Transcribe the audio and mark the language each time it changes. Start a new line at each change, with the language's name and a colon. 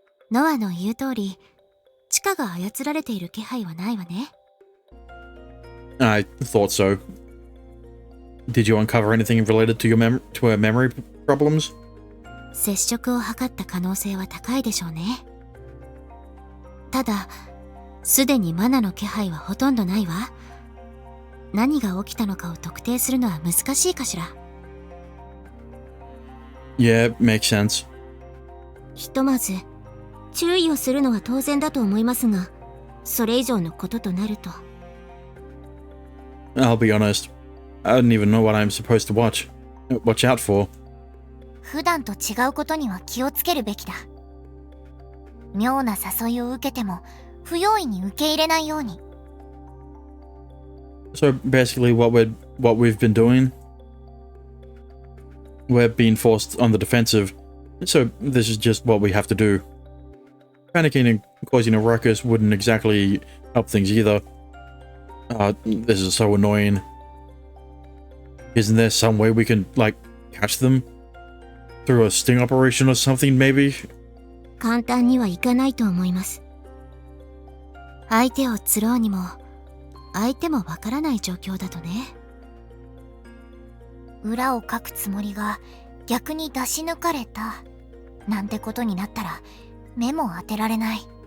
Japanese: ノアの言う通り、地下が操られている気配はないわね。
English: I thought so. Did you uncover anything related to her memory problems?
Japanese: 接触を図った可能性は高いでしょうね。ただ、すでにマナの気配はほとんどないわ。何が起きたのかを特定するのは難しいかしら。
English: Yeah, makes sense.
Japanese: ひとまず、注意をするのは当然だと思いますが、それ以上のこととなると。
English: I'll be honest. I don't even know what I'm supposed to watch out for.
Japanese: 普段と違うことには気をつけるべきだ。妙な誘いを受けても、不用意に受け入れないように。
English: So basically what we've been doing, we're being forced on the defensive. So this is just what we have to do. Panicking and causing a ruckus wouldn't exactly help things either. This is so annoying. Isn't there some way we can, like, catch them? Through a sting operation or something, maybe?
Japanese: 簡単にはいかないと思います。相手を釣ろうにも、相手もわからない状況だとね。裏をかくつもりが逆に出し抜かれたなんてことになったら目も当てられない。